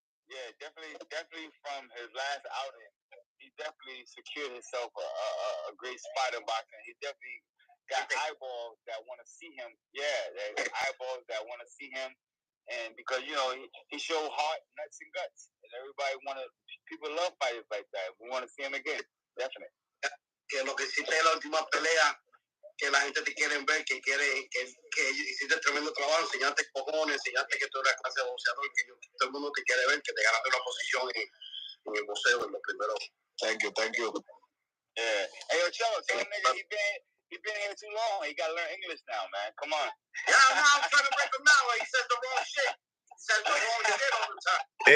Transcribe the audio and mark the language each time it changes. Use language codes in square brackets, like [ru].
[en] Yeah, definitely from his last outing, he definitely secured himself a great spot in boxing. He definitely got eyeballs that want to see him. Yeah, there's eyeballs that want to see him, and because you know he showed heart, nuts, and guts, and people love fighters like that. We want to see him again, definitely. [es] Que lo que hiciste en la última pelea, que la gente te quiere ver, que hiciste tremendo trabajo, enseñaste cojones, enseñaste que tú eres clase de boxeador, que todo el mundo te quiere ver, que te ganaste una posición en el boxeo en lo primero. [en] Thank you. Yeah. Hey, yo, Cello, tell him nigga he been here too long. He gotta learn English now, man. Come on. Yeah, I'm trying to break him now. He says the wrong shit. He says the wrong shit all the time.